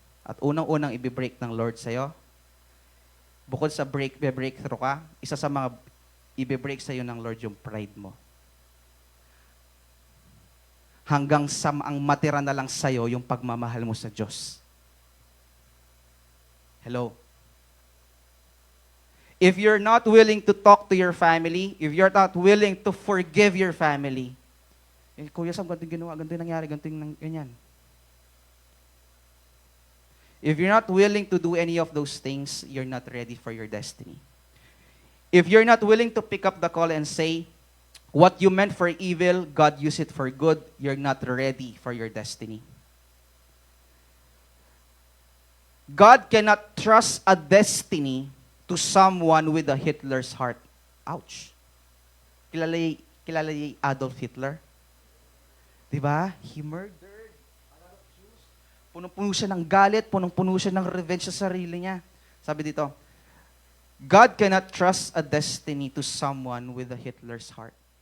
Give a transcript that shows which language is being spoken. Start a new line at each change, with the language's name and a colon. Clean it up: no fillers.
Filipino: At unang-unang ibibreak ng Lord sa'yo, bukod sa breakthrough ka, isa sa mga ibibreak sa'yo ng Lord yung pride mo. Hanggang sa ang matira na lang sa'yo yung pagmamahal mo sa Diyos.
English: Hello? If you're not willing to talk to your family, if you're not willing to forgive your family, Kuya Sam,
Filipino: ganito yung ginawa, ganito yung nangyari, ganito yung ganyan.
English: If you're not willing to do any of those things, you're not ready for your destiny. If you're not willing to pick up the call and say, what you meant for evil, God used it for good, you're not ready for your destiny. God cannot trust a destiny to someone with a Hitler's heart. Ouch.
Filipino: Kilala yung Adolf Hitler? Diba?
English: He murdered a lot of Jews.
Filipino: Punong-puno siya ng galit, punong-puno siya ng revenge sa sarili niya. Sabi dito,
English: God cannot trust a destiny to someone with a Hitler's heart.